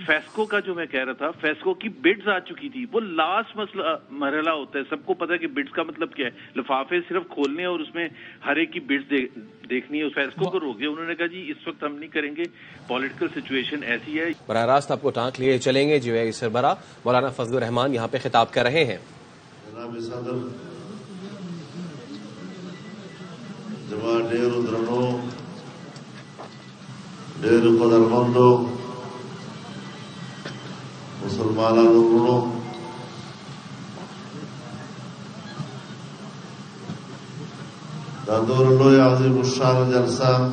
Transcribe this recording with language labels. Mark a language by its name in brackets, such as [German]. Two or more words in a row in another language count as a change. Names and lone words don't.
[Urdu] فیسکو کا جو میں کہہ رہا تھا، فیسکو کی بڈز آ چکی تھی، وہ لاسٹ مرحلہ ہوتا ہے، سب کو پتا ہے کہ بڈز کا مطلب کیا ہے، لفافے صرف کھولنے اور اس میں ہر ایک کی بڈز دیکھنی ہے۔ فیسکو کو روک دیا، انہوں نے کہا جی اس وقت ہم نہیں کریں گے، [English] political situation [Urdu] ایسی ہے۔ براہ راست آپ کو ٹانک لیے چلیں گے جو ہے سربراہ مولانا فضل الرحمان یہاں پہ خطاب کر رہے ہیں۔ [Pashto] جناب صدر، جماعت ڈیر درنو، ډېر قدرمندو مسلمانانو ورونو، دا دور لوی عظیم الشان جلسہ